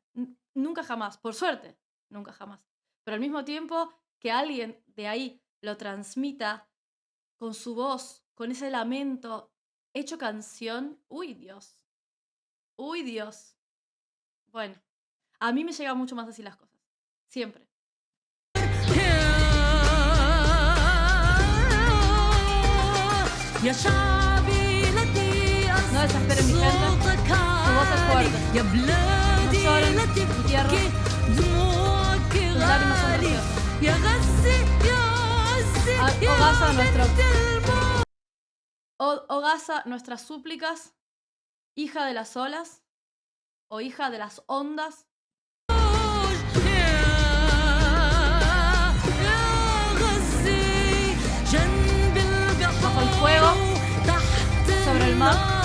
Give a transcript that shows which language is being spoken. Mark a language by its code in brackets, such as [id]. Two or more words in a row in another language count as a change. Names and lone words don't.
[es] Nunca jamás, por suerte, nunca jamás. Pero al mismo tiempo que alguien de ahí lo transmita con su voz, con ese lamento hecho canción, uy Dios, uy Dios. Bueno, a mí me llegan mucho más así las cosas, siempre. [ar] يا شعبي لا تيأس [es] No desesperen mi gente, [ar] صوتك [es] tu voz es [ar] عالي [es] fuerte. [ar] يا [es] No [ar] بلادي [es] lloren, [ar] لا [es] mi tierra, [ar] تبكي دموعك [es] tus lágrimas son [ar] غالي [es] preciosas. [ar] يا غزة يا عزة [es] O Gaza, [ar] يا بنت الموت. [es] o Gaza, nuestras súplicas, hija de las olas, o hija de las ondas, bajo el fuego, sobre el mar.